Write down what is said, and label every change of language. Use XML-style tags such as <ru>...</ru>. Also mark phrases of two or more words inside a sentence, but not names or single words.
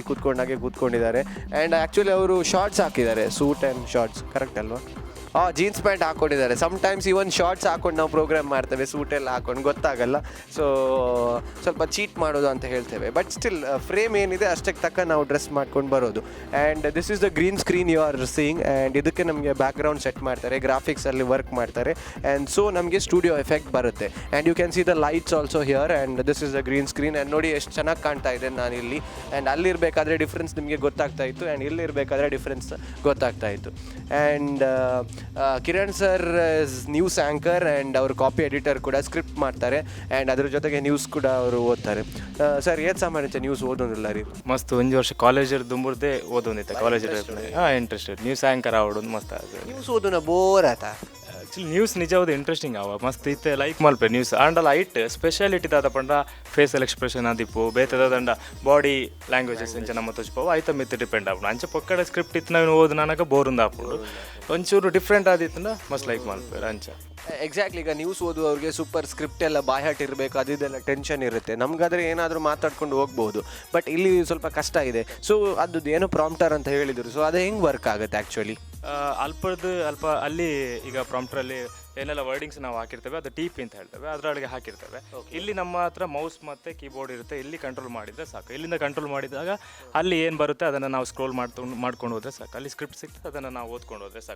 <kn>ಕೂತ್ಕೊಂಡಾಗೆ ಕೂತ್ಕೊಂಡಿದ್ದಾರೆ</kn> <en>and actually</en> <kn>ಅವರು ಶಾರ್ಟ್ಸ್ ಹಾಕಿದ್ದಾರೆ</kn> <en>suit and shorts correct</en> <kn>ಅಲ್ವಾ</kn> <en>jeans pant</en> <kn>ಹಾಕ್ಕೊಂಡಿದ್ದಾರೆ</kn> <en>sometimes even shorts</en> <kn>ಹಾಕೊಂಡು ನಾವು ಪ್ರೋಗ್ರಾಮ್ ಮಾಡ್ತೇವೆ ಸೂಟೆಲ್ಲ ಹಾಕೊಂಡು ಗೊತ್ತಾಗಲ್ಲ ಸೊ ಸ್ವಲ್ಪ ಚೀಟ್ ಮಾಡೋದು ಅಂತ ಹೇಳ್ತೇವೆ</kn> <en>but still frame</en> <kn>ಏನಿದೆ ಅಷ್ಟಕ್ಕೆ ತಕ್ಕ ನಾವು ಡ್ರೆಸ್ ಮಾಡ್ಕೊಂಡು ಬರೋದು</kn> <en>and this is the green screen you are seeing and</en> <kn>ಇದಕ್ಕೆ ನಮಗೆ</kn> <en>background set</en> <kn>ಮಾಡ್ತಾರೆ ಗ್ರಾಫಿಕ್ಸಲ್ಲಿ ವರ್ಕ್ ಮಾಡ್ತಾರೆ</kn> <en>and so</en> <kn>ನಮಗೆ</kn> <en>studio effect</en> <kn>ಬರುತ್ತೆ</kn> <en>and you can see the lights also here and this is the green screen and</en> <kn>ನೋಡಿ ಎಷ್ಟು ಚೆನ್ನಾಗಿ ಕಾಣ್ತಾ ಇದೆ ನಾನು ಇಲ್ಲಿ ಆ್ಯಂಡ್ ಅಲ್ಲಿರಬೇಕಾದ್ರೆ ಡಿಫ್ರೆನ್ಸ್ ನಿಮಗೆ ಗೊತ್ತಾಗ್ತಾ ಇತ್ತು ಆ್ಯಂಡ್ ಇಲ್ಲಿರಬೇಕಾದ್ರೆ ಡಿಫ್ರೆನ್ಸ್ ಗೊತ್ತಾಗ್ತಾ ಇತ್ತು ಆ್ಯಂಡ್ ಕಿರಣ್ ಸರ್</kn> <en>news anchor and</en> <kn>ಅವರು</kn> <en>copy editor</en> <kn>ಕೂಡ ಸ್ಕ್ರಿಪ್ಟ್ ಮಾಡ್ತಾರೆ ಆ್ಯಂಡ್ ಅದ್ರ ಜೊತೆಗೆ ನ್ಯೂಸ್ ಕೂಡ ಅವರು ಓದ್ತಾರೆ ಸರ್ ಏತ್ ಸಾಮಾನ್ಯ ನ್ಯೂಸ್ ಓದೋದಿಲ್ಲ ರೀ</kn> <tcy>ಮಸ್ತ್ ಒಂಜಿ ವರ್ಷ ಕಾಲೇಜರ್ ದುಂಬುರ್ದೆ ಓದೊಂದಿತ್ತ</tcy> <en>college interested news anchor</en> <tcy>ಆವೊಂದು ಮಸ್ತ್ ನ್ಯೂಸ್ ಓದೋನ ಬೋರ್ ಆತ ಆ್ಯಕ್ಚುಲಿ ನ್ಯೂಸ್ ನಿಜವಾದ ಇಂಟ್ರೆಸ್ಟಿಂಗ್ ಅವ ಮಸ್ತ್ ಇತ್ತೆ ಲೈಕ್ ಮಲ್ಪೆ ನ್ಯೂಸ್ ಆಂಡಲ್ಲ ಐಟ್ ಸ್ಪೆಷಾಲಿಟಿ ದಾದ ಪಂಡ</tcy> <en>facial expression</en> <tcy>ಆದಿಪ್ಪು ಬೇತದಂಡ</tcy> <en>body languages</en> <tcy>ಇಂಚ ನಮ್ಮ ತೋಚ್ಪವು ಐತ ಮಿತ್ ಡಿಪೆಂಡ್ ಆಪುಂಡು ಅಂಚೆ ಪೊಕ್ಕಡೆ ಸ್ಕ್ರಿಪ್ಟ್ ಇತ್ತು ನಾವು ಓದು ನನಗೆ ಬೋರಿಂದ ಆಪುಂಡು ಒಂಚೂರು ಡಿಫ್ರೆಂಟ್ ಆದಿತ್ತಂಡ ಮಸ್ತ್ ಲೈಕ್ ಮಲ್ಪೇರು ಅಂಚ</tcy> <kn>ಎಕ್ಸಾಕ್ಟ್ಲಿ ಈಗ ನ್ಯೂಸ್ ಓದುವವ್ರಿಗೆ</kn> <en>super script</en> <kn>ಎಲ್ಲ ಬಾಯ್ಹಾಟ್ ಇರಬೇಕು ಅದೆಲ್ಲ ಟೆನ್ಷನ್ ಇರುತ್ತೆ ನಮಗಾದ್ರೆ ಏನಾದರೂ ಮಾತಾಡ್ಕೊಂಡು ಹೋಗ್ಬೋದು ಬಟ್ ಇಲ್ಲಿ ಸ್ವಲ್ಪ ಕಷ್ಟ ಇದೆ ಸೊ ಅದು ಏನೋ ಪ್ರಾಂಪ್ಟರ್ ಅಂತ ಹೇಳಿದರು ಸೊ ಅದು ಹೆಂಗೆ ವರ್ಕ್ ಆಗುತ್ತೆ ಆ್ಯಕ್ಚುಲಿ ಅಲ್ಪ ಅಲ್ಲಿ ಈಗ ಪ್ರಾಂಪ್ಟರಲ್ಲಿ ಏನೆಲ್ಲ ವರ್ಡಿಂಗ್ಸ್ ನಾವು ಹಾಕಿರ್ತೇವೆ ಅದು ಟಿ ಪಿ ಅಂತ ಹೇಳ್ತೇವೆ ಅದರೊಳಗೆ ಹಾಕಿರ್ತೇವೆ ಇಲ್ಲಿ ನಮ್ಮ ಹತ್ರ ಮೌಸ್ ಮತ್ತು ಕೀಬೋರ್ಡ್ ಇರುತ್ತೆ ಇಲ್ಲಿ ಕಂಟ್ರೋಲ್ ಮಾಡಿದರೆ ಸಾಕು ಇಲ್ಲಿಂದ ಕಂಟ್ರೋಲ್ ಮಾಡಿದಾಗ ಅಲ್ಲಿ ಏನು ಬರುತ್ತೆ ಅದನ್ನು ನಾವು ಸ್ಕ್ರೋಲ್ ಮಾಡ್ಕೊಂಡು ಹೋದರೆ ಸಾಕು ಅಲ್ಲಿ ಸ್ಕ್ರಿಪ್ಟ್ ಸಿಗ್ತದೆ ಅದನ್ನು ನಾವು ಓದ್ಕೊಂಡು ಹೋದರೆ ಸಾಕು</kn>